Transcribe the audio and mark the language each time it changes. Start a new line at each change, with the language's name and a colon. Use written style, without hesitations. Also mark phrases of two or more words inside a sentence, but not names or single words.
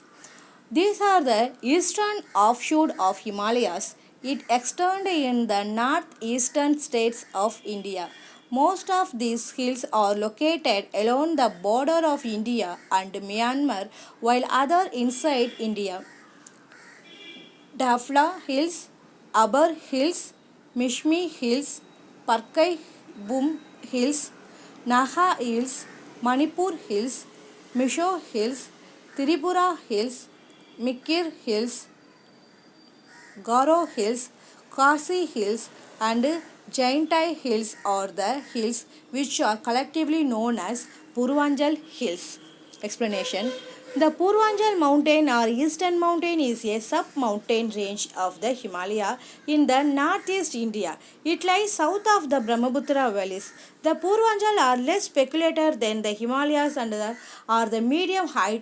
English: These are the eastern offshoot of Himalayas. It extends in the northeastern states of India. Most of these hills are located along the border of India and Myanmar, while others inside India. Dafla Hills, Aber Hills, Mishmi Hills, Parkai Bum Hills, Naha Hills, Manipur Hills, Misho Hills, Tripura Hills, Mikir Hills, Garo Hills, Kasi Hills and Jaintai Hills are the hills which are collectively known as Purvanjal Hills. Explanation. The Purvanjal mountain or eastern mountain is a sub-mountain range of the Himalaya in the northeast India. It lies south of the Brahmaputra valleys. The Purvanjal are less speculator than the Himalayas and are the medium height.